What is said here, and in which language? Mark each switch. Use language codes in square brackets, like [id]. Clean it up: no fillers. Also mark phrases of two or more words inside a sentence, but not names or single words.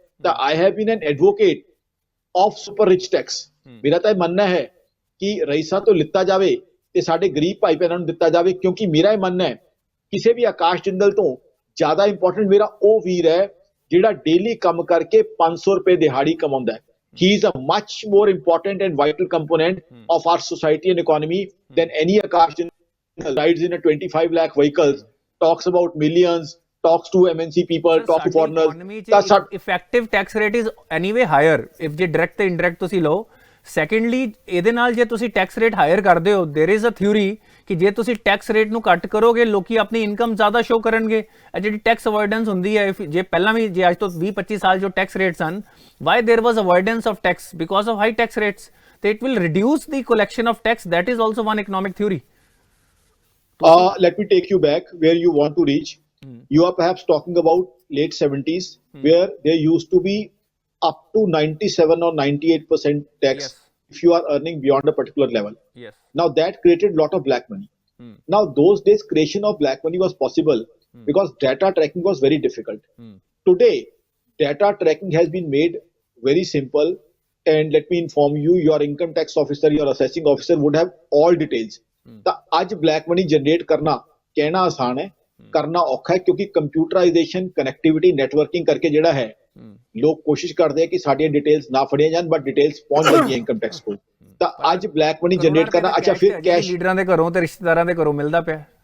[en] ਤਾਂ I have been an advocate of super rich tax. [pa] ਮੇਰਾ ਤਾਂ ਇਹ ਮੰਨਣਾ ਹੈ ਕਿ ਰਈਸਾਂ ਤੋਂ ਲਿੱਤਾ ਜਾਵੇ ਤੇ ਸਾਡੇ ਗਰੀਬ ਭਾਈ ਭੈਣਾਂ ਨੂੰ ਦਿੱਤਾ ਜਾਵੇ, ਕਿਉਂਕਿ ਮੇਰਾ ਇਹ ਮੰਨਣਾ ਹੈ ਕਿਸੇ ਵੀ ਆਕਾਸ਼ ਜਿੰਦਲ ਤੋਂ ਜ਼ਿਆਦਾ ਇੰਪੋਰਟੈਂਟ ਮੇਰਾ ਉਹ ਵੀਰ ਹੈ ਜਿਹੜਾ ਡੇਲੀ ਕੰਮ ਕਰਕੇ 500 ਰੁਪਏ ਦਿਹਾੜੀ ਕਮਾਉਂਦਾ ਹੈ। [en] He is a much more important and vital component of our society and economy than any Akash Jindal rides in a 25 lakh vehicles, talks about millions, talks to MNC people, talks to foreigners. The effective tax rate is anyway higher if [pa] ਜੇ direct ਤੇ indirect ਤੁਸੀਂ ਲਓ। ਸੈਕੰਡਲੀ ਇਹਦੇ ਨਾਲ ਜੇ ਤੁਸੀਂ [en] tax rate higher [pa] ਕਰਦੇ ਹੋ, [en] there is a theory [pa] ਕਿ ਜੇ ਤੁਸੀਂ [en] tax rate [pa] ਨੂੰ ਘੱਟ ਕਰੋਗੇ ਲੋਕੀ ਆਪਣੀ ਇਨਕਮ ਜ਼ਿਆਦਾ ਸ਼ੋ ਕਰਨਗੇ। ਇਹ ਜਿਹੜੀ [en] tax avoidance [pa] ਹੁੰਦੀ ਹੈ, ਜੇ ਪਹਿਲਾਂ ਵੀ ਜੇ ਅੱਜ ਤੋਂ 20-25 ਸਾਲ ਜੋ [en] tax rate [pa] ਸਨ, [en] why there was avoidance of tax because of high tax rates, [pa] ਤੇ [en] it will reduce the collection of tax. that is also one economic theory. Let me take you back where you want to reach. You are perhaps talking about late 70s where there used to be up to 97 or 98% tax if you are earning beyond a particular level. Now that created a lot of black money. Now those days creation of black money was possible because data tracking was very difficult. Today data tracking has been made very simple, and let me inform you, your income tax officer, your assessing officer would have all details. [pa] ਤਾਂ ਅੱਜ [en] black money generate [pa] ਕਰਨਾ ਕਹਿਣਾ ਆਸਾਨ ਹੈ, ਕਰਨਾ ਔਖਾ ਹੈ, ਕਿਉਂਕਿ ਕੰਪਿਊਟਰਾਈਜੇਸ਼ਨ, ਕਨੈਕਟੀਵਿਟੀ, ਨੈਟਵਰਕਿੰਗ ਕਰਕੇ ਜਿਹੜਾ ਹੈ ਲੋਕ ਕੋਸ਼ਿਸ਼ ਕਰਦੇ ਆ ਕਿ ਸਾਡੀਆਂ ਡਿਟੇਲਸ ਨਾ ਫੜੀਆਂ ਜਾਣ, ਬਟ ਡਿਟੇਲਸ ਪਹੁੰਚ ਜਾਂਦੀਆਂ [en] income tax [pa] ਕੋਲ। ਤਾਂ ਅੱਜ [en] black money generate [pa] ਕਰਨਾ, ਅੱਛਾ ਫਿਰ ਕੈਸ਼ ਲੀਡਰਾਂ ਦੇ ਘਰੋਂ ਤੇ ਰਿਸ਼ਤੇਦਾਰਾਂ ਦੇ ਘਰੋਂ ਮਿਲਦਾ ਪਿਆ।